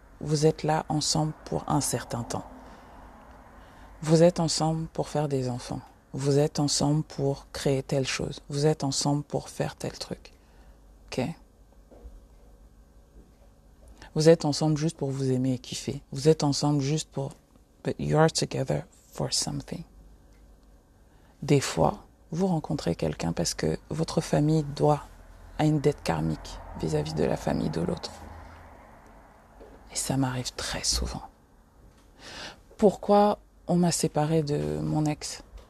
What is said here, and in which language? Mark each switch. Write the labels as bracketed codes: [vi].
[fr] Vous êtes là ensemble pour un certain temps. Vous êtes ensemble pour faire des enfants. Vous êtes ensemble pour créer telle chose. Vous êtes ensemble pour faire tel truc. Ok? Vous êtes ensemble juste pour vous aimer et kiffer. Vous êtes ensemble juste pour... [en] But you're together for something. [fr] Des fois, vous rencontrez quelqu'un parce que votre famille a une dette karmique vis-à-vis de la famille de l'autre. Et ça m'arrive très souvent. Pourquoi on m'a séparé de mon ex?